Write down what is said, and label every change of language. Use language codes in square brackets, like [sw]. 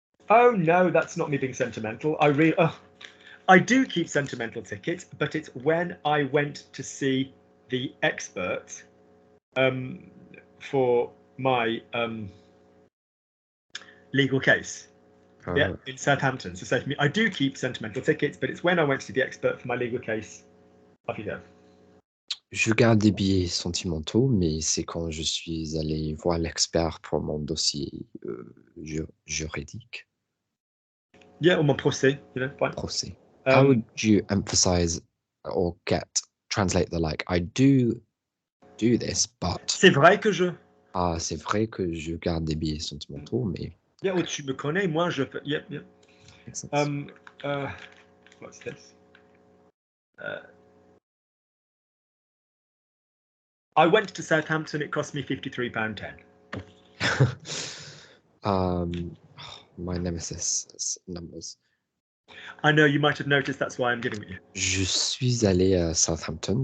[en] Oh no, that's not me being sentimental. I do keep sentimental tickets, but it's when I went to see the expert for my legal case. Yeah, in Southampton. So say for me, I do keep sentimental tickets, but it's when I went to see the expert for my legal case. Off you go. [fr] Je garde des billets sentimentaux, mais c'est quand je suis allé voir l'expert pour mon dossier juridique. [en] Yeah, or [fr] mon procès, [en] fine. [fr] Procès. [en] How would you emphasize or translate the like? I do this, but. [fr] C'est vrai que je. Ah, c'est vrai que je garde des billets sentimentaux, mais. [en] Yeah, well, [fr] tu me connais, moi je fais. [en] Yeah. Makes sense. What's this? I went to Southampton. It cost me £53.10. My nemesis is numbers. I know you might have noticed. That's why I'm giving it you. [fr] Je suis allé à Southampton.